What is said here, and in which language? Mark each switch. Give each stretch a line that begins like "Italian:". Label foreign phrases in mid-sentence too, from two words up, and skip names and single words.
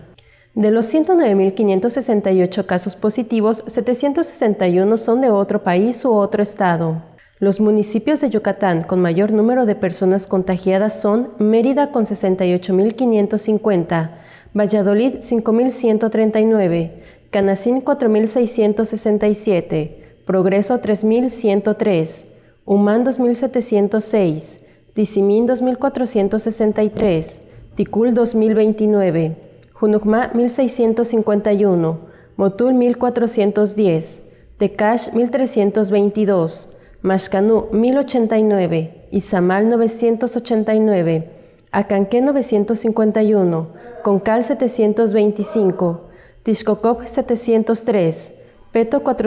Spanish: De los 109.568 casos positivos, 761 son de otro país u otro estado. Los municipios de Yucatán con mayor número de personas contagiadas son Mérida con 68.550, Valladolid 5.139, Canacín 4.667, Progreso 3.103, Umán 2.706, Tizimín 2.463, Ticul 2.029, Junucmá 1.651, Motul 1.410, Tecash 1.322, Maxcanú 1.089, Izamal 989, Acanqué 951, Concal 725, Tixcocop 703, Peto